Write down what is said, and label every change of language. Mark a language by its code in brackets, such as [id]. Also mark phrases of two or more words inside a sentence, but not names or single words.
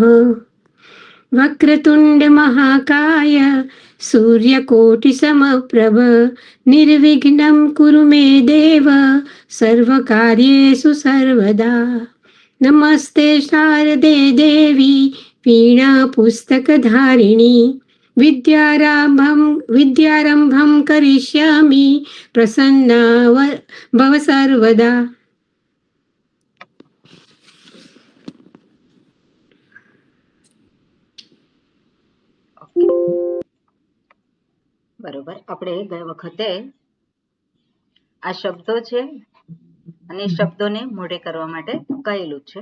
[sa] वक्रतुंड महाकाय सूर्यकोटि समप्रभ निर्विघ्नं कुरु मे देव सर्वकार्येषु सर्वदा. नमस्ते शारदे देवी वीणा पुस्तकधारिणी विद्यारंभं करिष्यामि प्रसन्ना भव सर्वदा. [gu] બરોબર. આપણે ગયા વખતે આ શબ્દો છે અને એ શબ્દોને મોઢે કરવા માટે કહેલું છે.